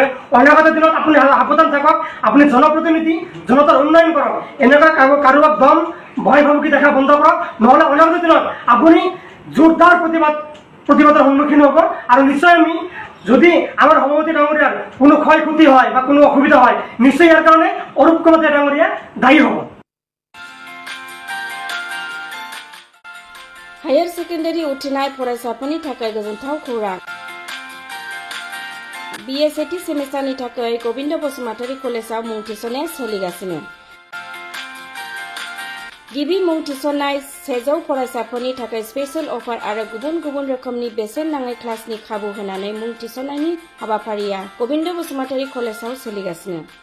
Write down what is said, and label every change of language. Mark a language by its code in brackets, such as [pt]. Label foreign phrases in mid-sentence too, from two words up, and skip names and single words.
[as] অনাগত দিনত আপুনি সাৱধান থাকক, আপুনি জনপ্ৰতিনিধি, জনতাৰ উন্নয়ন কৰক, এনেকুৱা কাৰোবাক দম ভয় ভাবুকি দেখা বন্ধ কৰক, নহ'লে অনাগত দিনত আপুনি জোৰদাৰ প্ৰতিবাদৰ সন্মুখীন হ'ব। আৰু নিশ্চয় আমি যদি আমাৰ সভাপতি ডাঙৰীয়াৰ কোনো ক্ষয় ক্ষতি হয় বা কোনো অসুবিধা হয়, নিশ্চয় ইয়াৰ কাৰণে অৰূপ কুমাৰ দে ডাঙৰীয়া দায়ী হ'ব। [en] higher secondary [brx] उथ्रिनाय फरायसाफोरनि थाखाय गोजोनथाव खौरां। BA सेथि सेमिस्टारनि थाखाय गबिन्द बसुमतारी कलेजाव मुं थिसननाया सोलिगासिनो। गिबि मुं थिसननाय 100 फरायसाफोरनि थाखाय [en] special offer [brx] आरो गुबुन गुबुन रोखोमनि बेसेन नाङै क्लासनि खाबु होनानै मुं थिसननायनि हाबाफारिया गबिन्द बसुमतारी कलेजाव सोलिगासिनो।